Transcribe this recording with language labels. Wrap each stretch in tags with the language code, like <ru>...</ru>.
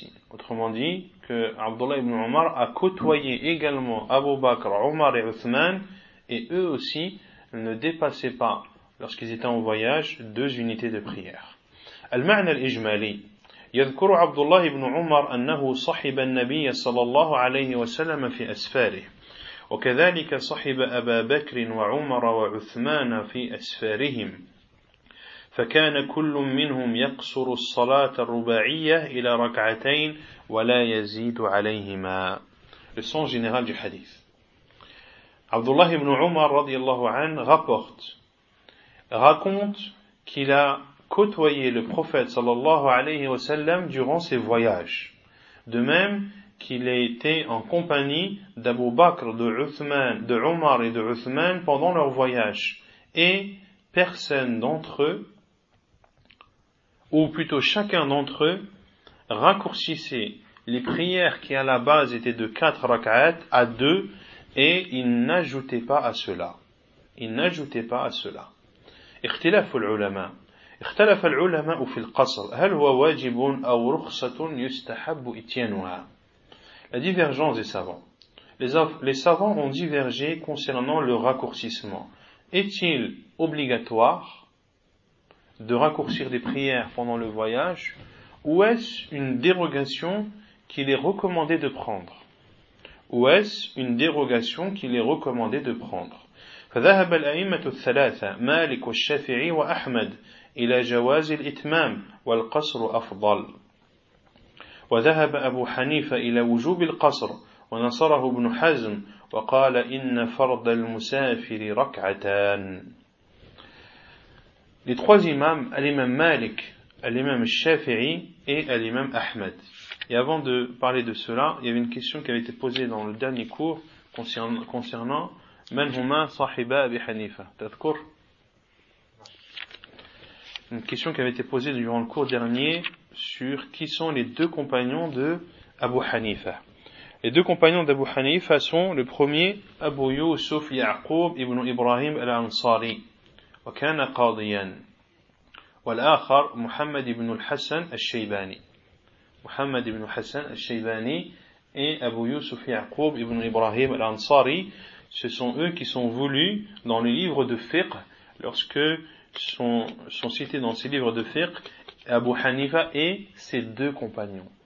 <fr>Autrement dit, que Abdullah ibn Omar a côtoyé également Abu Bakr, Omar et Uthman, et eux aussi ne dépassaient pas, lorsqu'ils étaient en voyage, deux unités de prière.</fr> <ar>المعنى الإجمالي يذكر عبد الله بن عمر أنه صحب النبي صلى الله عليه وسلم في أسفاره. وكذلك صحب أبا بكر وعمر وعثمان في أسفارهم. فكان كل منهم يقصر الصلاة الرباعية إلى ركعتين ولا يزيد عليهما.</ar> <fr>Le sens général du hadith. Abdullah ibn Umar radiallahu anhu raconte qu'il a côtoyé le prophète sallallahu alayhi wa sallam durant ses voyages. De même qu'il était en compagnie d'Abu Bakr, de Omar et de Uthman pendant leur voyage. Et personne d'entre eux, ou plutôt chacun d'entre eux, raccourcissait les prières qui à la base étaient de 4 rak'at à 2 et ils n'ajoutaient pas à cela. Ils n'ajoutaient pas à cela.</fr> <ar>اختلاف العلماء اختلف العلماء في القصر هل هو واجب أو رخصة يستحب إتيانها.</ar> <fr>La divergence des savants. Les savants ont divergé concernant le raccourcissement. Est-il obligatoire de raccourcir des prières pendant le voyage ou est-ce une dérogation qu'il est recommandé de prendre? Ou est-ce une dérogation qu'il est recommandé de prendre?</fr> <ar>فذهب الأئمة الثلاثة مالك والشافعي وأحمد إلى جواز الإتمام والقصر أفضل وذهب أبو حنيفة إلى وجوب القصر ونصره ابن حزم وقال إن فرض المسافر ركعتان.</ar> <fr>Les trois imams, l'imam Malik, l'imam Shafi'i et l'imam Ahmed. Et avant de parler de cela, il y avait une question qui avait été posée dans le dernier cours concernant</fr> <ar>من هما صاحبا أبي حنيفة تذكر؟</ar> <fr>Une question qui avait été posée durant le cours dernier sur qui sont les deux compagnons de Abu Hanifa. Les deux compagnons d'Abu Hanifa sont le premier Abu Yusuf Ya'qub ibn Ibrahim al-Ansari</fr> <ar>wa kana qadiyan. والآخر محمد ibn الحسن الشيباني.</ar> <fr>محمد ibn الحسن الشيباني et Abu Yusuf Ya'qub ibn Ibrahim al-Ansari. Ce sont eux qui sont voulus dans les livres de fiqh, lorsque sont cités dans ces livres de fiqh, Abu Hanifa et ses deux compagnons.</fr>